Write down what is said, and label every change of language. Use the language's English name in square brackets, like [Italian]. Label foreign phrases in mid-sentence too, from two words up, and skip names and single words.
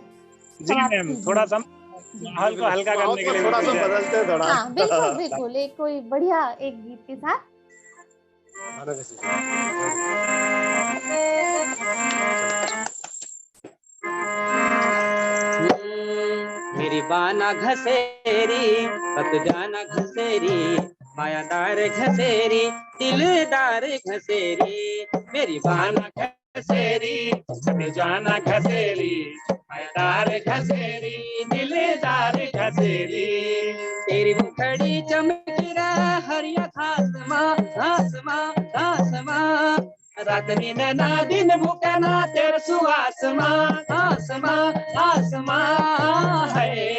[Hindi] जी मैम, थोड़ा सा माहौल को हल्का करने के लिए थोड़ा सा बदलते हैं थोड़ा। हाँ बिल्कुल बिल्कुल, एक कोई बढ़िया एक गीत के साथ। [Garhwali] मेरी बाना घसेरी कत जाना घसेरी, मायादार घसेरी दिलदार घसेरी, मेरी बाना घसेरी कत जाना घसेरी, मायादार घसेरी दिलदार घसेरी, तेरी मुखड़ी चमकी हरिया घासमा घासमा घासमा, रात नींद ना दिन भूखना तेरे सुहासमा आसमा आसमा है,